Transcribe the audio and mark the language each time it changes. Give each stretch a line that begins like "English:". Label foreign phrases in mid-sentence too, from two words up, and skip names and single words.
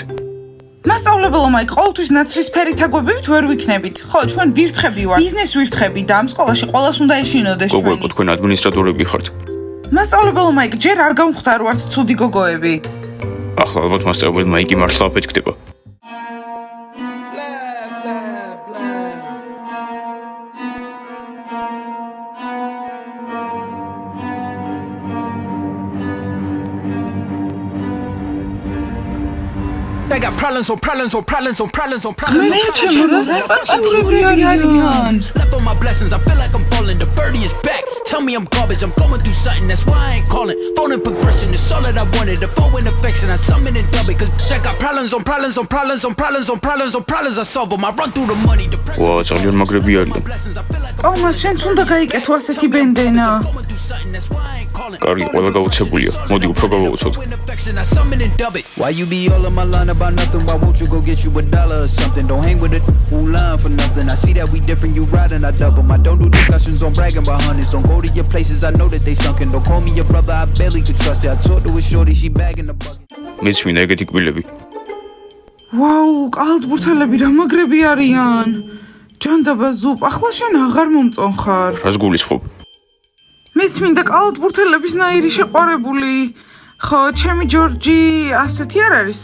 Georgian: მასწავლებელო მაიკ, ყოველთვის ნაცრისფერი თაგვებით ვერ ვიქნებით. ხო, ჩვენ ვირთხები ვართ. ბიზნეს ვირთხები და ამ სკოლაში ყოველას უნდა ეშინოდეს ჩვენი. გოგოებო, თქვენ ადმინისტრატორები ხართ. მასწავლებელო მაიკ, ჯერ არ გამხვდარვართ ცუდი გოგოები. ახლა ალბათ მასწავლებელმა იგი მართლა აფეთქდება.
English: I got problems on problems on problems on problems on problems.
Georgian: მე ჩემურასწავლებლები არიან.
English: Left on my blessings, I feel like I'm falling. The birdie is back. Tell me I'm garbage, I'm going through something. That's why I ain't calling. Phone and progression is all that I wanted. The phone and affection, I summon and dub it. Cause I got problems on problems on problems on problems on problems on problems. I solve them. I run through the money. The pressure.
Georgian: ვა, ძალიან მაგრები არიან. ომა, შენც უნდა გაიკეთო ასეთი ბენდენა. კარგი, ყველა გაუცებულია. მოდი უფრო გავაუცოთ.
English: Why you be all on my line about nothing? Why won't you go get you $1 or something? Don't hang with it who lying for nothing. I see that we different, you riding, I double. I don't do discussions on bragging about hundreds. Don't go go to your places, I know that they sunken. Don't call me your brother, I barely could trust it. I talked to a shorty, she bagging the bucket.
Georgian: მეც მინდა ეგეთი კბილები. ვაუ, კალათბურთელები რა მაგრები არიან. ჯანდაბა ზუპ, ახლა შენ აღარ მომწონხარ. რას გულისხმობ? მეც მინდა კალათბურთელების ნაირი შეყვარებული. ხო, ჩემი ჯორჯი ასეთი არ არის.